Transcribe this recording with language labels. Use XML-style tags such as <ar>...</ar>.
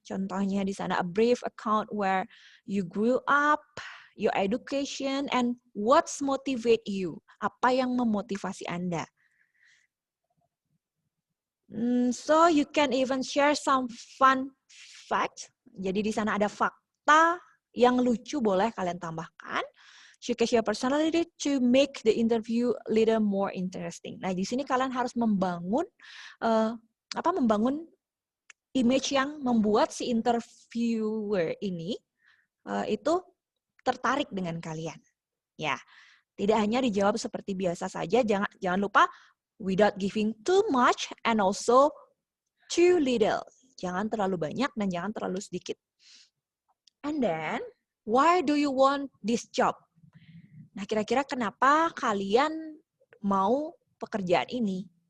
<id>Contohnya di sana</id> <en>a brief account where you grew up, your education, and what's motivate you.</en> <id>Apa yang memotivasi Anda.</id> <en>So you can even share some fun facts.</en> <id>Jadi di sana ada fakta yang lucu, boleh kalian tambahkan.</id> <en>Showcase your personality to make the interview a little more interesting.</en> <id>Nah, di sini kalian harus membangun membangun image yang membuat si interviewer ini itu tertarik dengan kalian. Ya, tidak hanya dijawab seperti biasa saja. Jangan lupa</id> <en>without giving too much and also too little.</en> <id>Jangan terlalu banyak dan jangan terlalu sedikit.</id> <en>And then, why do you want this job?</en> <id>Nah, kira-kira kenapa kalian mau pekerjaan ini?</id>